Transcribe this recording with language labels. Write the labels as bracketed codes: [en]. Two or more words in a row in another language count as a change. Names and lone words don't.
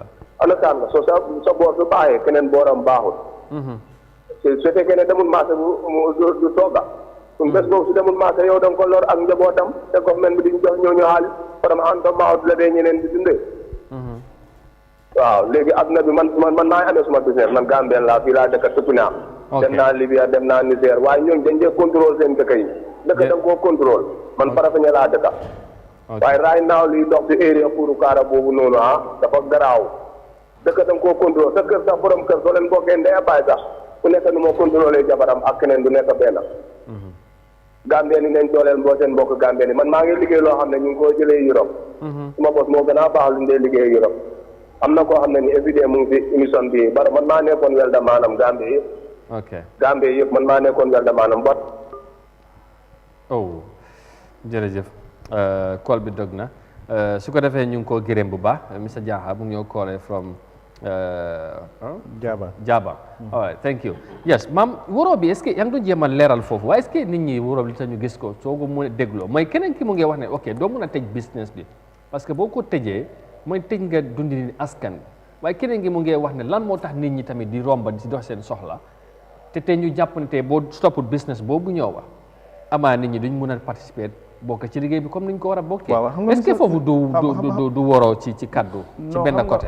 [wo] understand nga so sa boor su baaxee keneen booram baaxul su fekkee ne demul marché du tooga suñ bés boobu su demul marché yow da nga ko lor ak njabootam te government bi diñ jox ñooñu xaalis param xanta maawut la dee ñeneen di dundee waaw léegi adduna bi man maa ngi amee suma business man Gambien laa fii laa dëkk tëpp naa dem naa Libya dem naa Niger waaye ñooñu dañ dee contrôle seen dëkk yi dëkk da nga koo contrôle man Farafeñe laa dëkka waaye [en] right now [wo] liy dox ci area pour kaara boobu noonu dafa garaaw dëkk da nga koo contrôle sa kër sax borom kër soo leen bokkee ndey baay sax ku nekk nu moo contrôlé jabaram ak keneen du nekk benn Gambien yi nañ dooleel mboo seen mbokk Gambien yi man maa ngi liggéey loo xam ne ñu ngi koo jëlee Europe suma bos moo gën a baax lu ñu dee liggéey Europe am na koo xam ne ni everyday mu ngi si émission bi bara man maa nekkoon welda maanaam Gambie yëpp Gambie yëpp man maa nekkoon welda maanaam bot jërëjëf call bi dog na su ko defee ñu ngi koo gërëm bu baax Mr Jaha mu ngi ñoo callee from Jaba [en] all right thank you yes [wo] maam waroo bi [fr] est-ce que [wo] yaa ngi doon jéem a leeral foofu waaye [fr] est-ce que [wo] nit ñi waroo li tax ñu gis ko soo ko mun a dégloo mooy keneen ki mu ngi wax ne ok doo mun a tëj business bi [fr] parce que [wo] boo ko tëjee mooy tëj nga dundi ni askan bi waaye keneen ki mu ngi wax ne lan moo tax nit ñi tamit di romba di si dox seen soxla te tey ñu jàpp ne tey boo stoppul business boobu ñëw wax amaa nit ñi duñ mun a participer bokk ci liggéey bi comme ni ñu ko war a bokkee [fr] est-ce que [wo] foofu du waroo ci kaddu ci benn côté